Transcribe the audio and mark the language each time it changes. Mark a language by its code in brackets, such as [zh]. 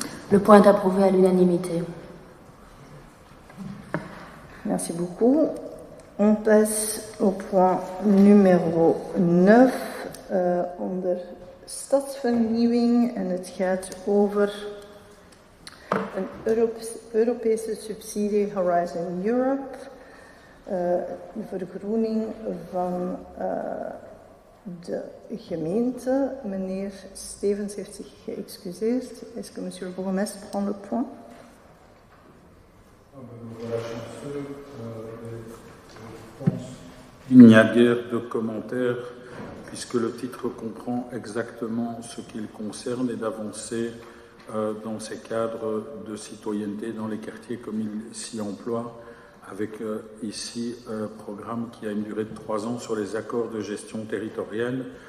[fr] Le point est approuvé à l'unanimité. Merci beaucoup. On passe au point numéro 9 [nl] onder stadsvernieuwing en het gaat over een Europese subsidie Horizon Europe, de vergroening van de gemeente. Meneer Stevens heeft zich geëxcuseerd. [fr] Est-ce que monsieur le bourgmestre prend le point? Il n'y a guère de commentaires puisque le titre comprend exactement ce qu'il concerne et d'avancer dans ces cadres de citoyenneté dans les quartiers comme il s'y emploie, avec ici un programme qui a une durée de 3 ans sur les accords de gestion territoriale.